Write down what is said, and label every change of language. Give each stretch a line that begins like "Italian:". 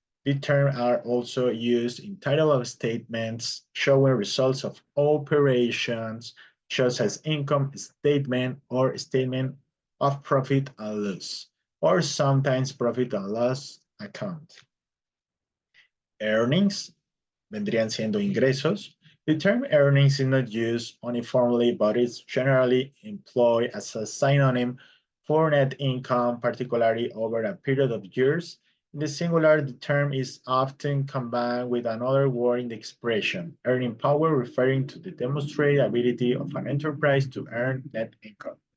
English: The terms are also used in title of statements showing results of operations, such as income statement or statement of profit and loss, or sometimes profit and loss account.
Spanish: Earnings vendrían siendo ingresos.
English: The term earnings is not used uniformly, but is generally employed as a synonym for net income, particularly over a period of years. In the singular, the term is often combined with another word in the expression, earning power, referring to the demonstrated ability of an enterprise to earn net income.